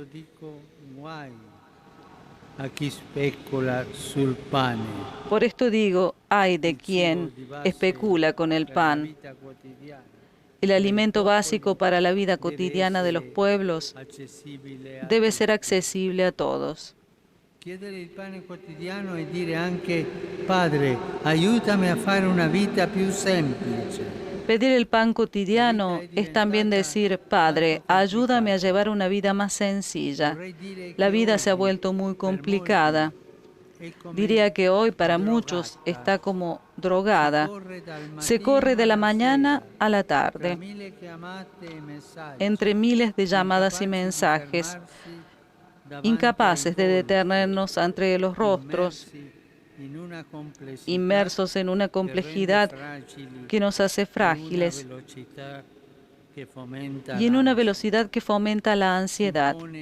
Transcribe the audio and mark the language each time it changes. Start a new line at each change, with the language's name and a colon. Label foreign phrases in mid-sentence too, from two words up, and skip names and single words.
Spanish: Por esto digo, ay de quien especula con el pan. El alimento básico para la vida cotidiana de los pueblos debe ser accesible a todos.
Italian: Chiedere il pane quotidiano e dire anche, Padre, aiutami a fare una vita più semplice.
Spanish: Pedir el pan cotidiano es también decir, Padre, ayúdame a llevar una vida más sencilla. La vida se ha vuelto muy complicada. Diría que hoy para muchos está como drogada. Se corre de la mañana a la tarde, entre miles de llamadas y mensajes, incapaces de detenernos entre los rostros, inmersos en una complejidad que nos hace frágiles y en una velocidad que fomenta la ansiedad.